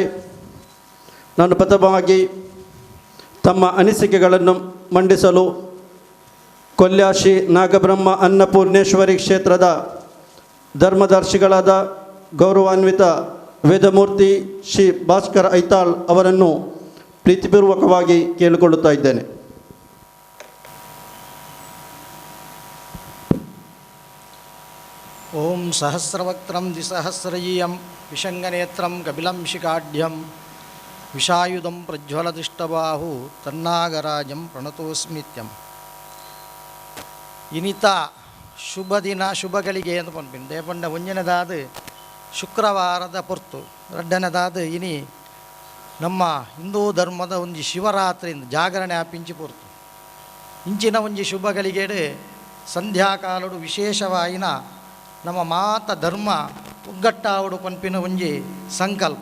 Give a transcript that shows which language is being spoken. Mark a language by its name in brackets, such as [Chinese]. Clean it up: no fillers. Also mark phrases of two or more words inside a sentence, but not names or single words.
[Kannada] ನಾನು ಪ್ರಥಮವಾಗಿ ತಮ್ಮ ಅನಿಸಿಕೆಗಳನ್ನು ಮಂಡಿಸಲು ಕೊಲ್ಯಾಶಿ ನಾಗಬ್ರಹ್ಮ ಅನ್ನಪೂರ್ಣೇಶ್ವರಿ ಕ್ಷೇತ್ರದ ಧರ್ಮದರ್ಶಿಗಳಾದ ಗೌರವಾನ್ವಿತ ವೇದಮೂರ್ತಿ ಶ್ರೀ ಭಾಸ್ಕರ್ ಐತಾಳ್ ಅವರನ್ನು ಪ್ರೀತಿಪೂರ್ವಕವಾಗಿ ಕೇಳಿಕೊಳ್ಳುತ್ತಾ ಇದ್ದೇನೆ. [Sanskrit] ಓಂ ಸಹಸ್ರವಕ್ತ್ರಂ ದ್ವಿಸಹಸ್ರಯೀಯಂ ವಿಷಂಗನೇತ್ರಂ ಕಪಿಲಂ ಶಿಖಾಢ್ಯಂ ವಿಷಾಯುಧಂ ಪ್ರಜ್ವಲದೃಷ್ಟಬಾಹು ತನ್ನಾಗರಾಜಂ ಪ್ರಣತೋಸ್ಮಿತ್ಯಂ. [Tulu] ಇನಿತ ಶುಭ ದಿನ ಶುಭಗಳಿಗೆ ಎಂದು ಪನ್ಪಿನ್ ದೇಪಂಡ ಒಂಜನೆದಾದ ಶುಕ್ರವಾರದ ಪೊರ್ತು ರಡ್ಡನೆದಾದ ಇನಿ ನಮ್ಮ ಹಿಂದೂ ಧರ್ಮದ ಒಂಜಿ ಶಿವರಾತ್ರಿಯಿಂದ ಜಾಗರಣೆ ಆಪಿಂಚಿ ಪೊರ್ತು ಇಂಚಿನ ಒಂಜಿ ಶುಭಗಳಿಗೆಡೆ ಸಂಧ್ಯಾಕಾಲಡು ವಿಶೇಷವಾಯಿನ ನಮ್ಮ ಮಾತ ಧರ್ಮ ಒಗ್ಗಟ್ಟಾವಡು ಪನ್ಪಿನ ಒಂಜಿ ಸಂಕಲ್ಪ.